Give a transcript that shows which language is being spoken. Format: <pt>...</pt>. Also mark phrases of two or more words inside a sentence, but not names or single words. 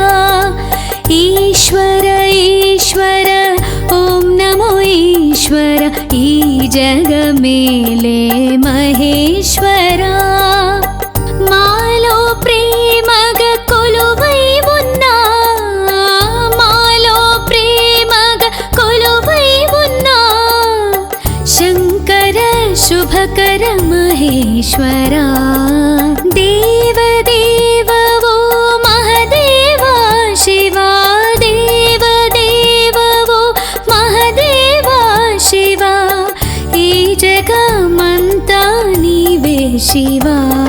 <sa>ईश्वर ईश्वर ॐ नमो ईश्वर।</sa> <te>ఈ జగ మేలే మహేశ్వరా। మాలో ప్రేమగా కొలువై ఉన్నా। మాలో ప్రేమగా కొలువై ఉన్నా। శంకర శుభకర మహేశ్వరా దేవదేవ ఓ మహదేవా శివా దేవదేవ ఓ మహదేవా శివా ఈ జగమంతా నీవే శివా</te>